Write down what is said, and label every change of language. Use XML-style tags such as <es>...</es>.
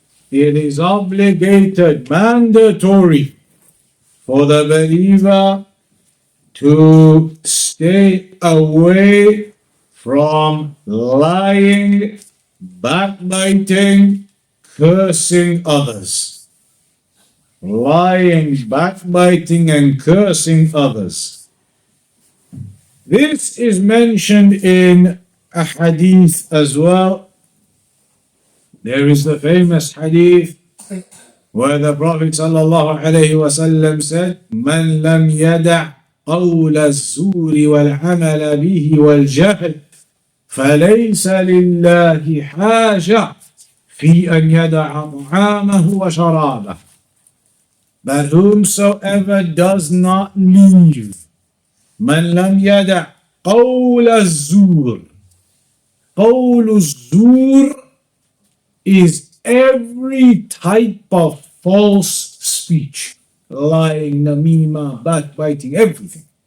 <en>It is obligated, mandatory for the believer to stay away from lying, backbiting, cursing others. Lying, backbiting, and cursing others. This is mentioned in a hadith as well. There is the famous hadith where the Prophet ﷺ said,</en> <ar>"Man lam yada' قول الزور والعمل به والجهل فليس لله حاجة في أن يدع طعامه وشرابه."</ar> <en>That whomsoever does not leave,</en> <ar>من لم يدع قول الزور.</ar> <en>قول الزور is every type of false speech, lying, namima, backbiting, everything.</en>